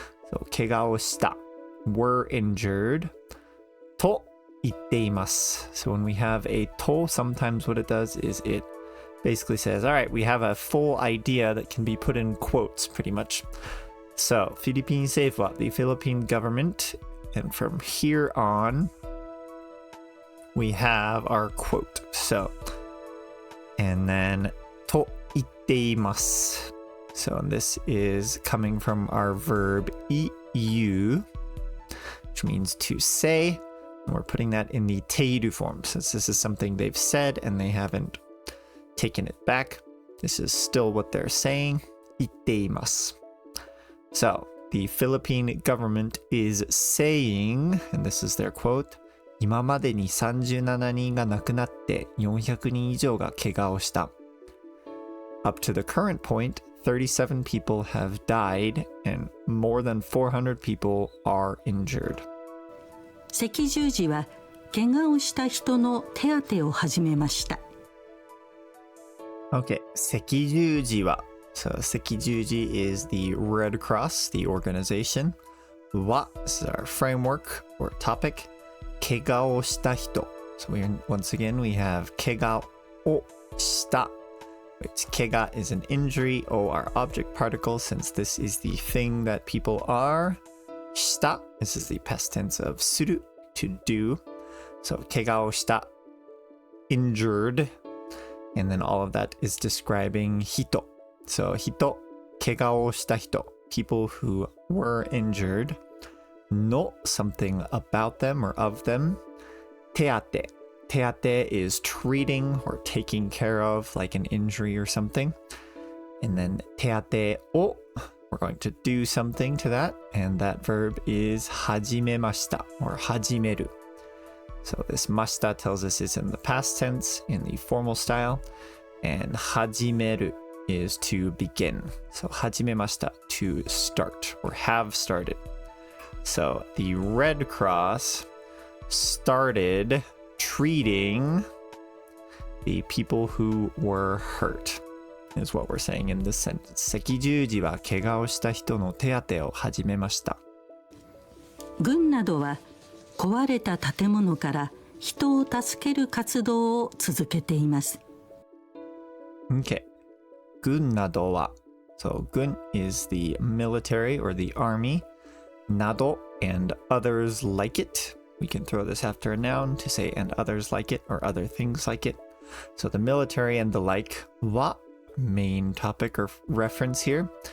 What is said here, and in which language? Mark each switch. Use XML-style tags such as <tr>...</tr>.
<en>So</en> <ja>怪我をした</ja> <en>were injured</en> <ja>と言っています.</ja> <en>So when we have a と, sometimes what it does is it basically says, all right, we have a full idea that can be put in quotes pretty much. So,</en> <ja>Philippine政府は</ja> <en>the Philippine government, and from here on, we have our quote. So, and then</en> <ja>と言っています.</ja> <en>So, and this is coming from our verb</en> <ja>言う,</ja> <en>which means to say. And we're putting that in the ている form, since this is something they've said and they haven't taken it back. This is still what they're saying.</en> <ja>言っています.</ja> <en>So, the Philippine government is saying, and this is their quote,</en> <ja>今までに37人が亡くなって400人以上が怪我をした.</ja> <en>Up to the current point, 37 people have died and more than 400 people are injured.</en> <ja>赤十字は怪我をした人の手当てを始めました。</ja> <en>Okay,</en> <ja>赤十字は</ja> <en>So 赤十字 is the Red Cross, the organization. は is our framework or topic.</en> <ja>怪我をした人.</ja> <en>So once again we have</en> <ja>怪我をした.</ja> <en>Which 怪我 is an injury or our object particle since this is the thing that people are. した this is the past tense of する to do. So</en> <ja>怪我をした</ja> <en>injured. And then all of that is describing 人. So 人,</en> <ja>怪我をした人,</ja> <en>people who were injured. の something about them or of them.</en> <ja>手当て.</ja> <en>手当て is treating or taking care of like an injury or something. And then</en> <ja>手当てを</ja> <en>we're going to do something to that. And that verb is</en> <ja>始めました</ja> <en>or 始める. So this ました tells us it's in the past tense in the formal style. And 始める is to begin. So</en> <ja>始めました</ja> <en>to start or have started. So the Red Cross started treating the people who were hurt, is what we're saying in this sentence.</en> <ja>赤十字は怪我をした人の手当てを始めました。軍などは壊れた建物から人を助ける活動を続けています。</ja> <en>Okay.</en> <ja>軍などは</ja> <en>So 軍 is the military or the army. など and others like it. We can throw this after a noun to say and others like it or other things like it. So the military and the like は main topic or reference here.</en>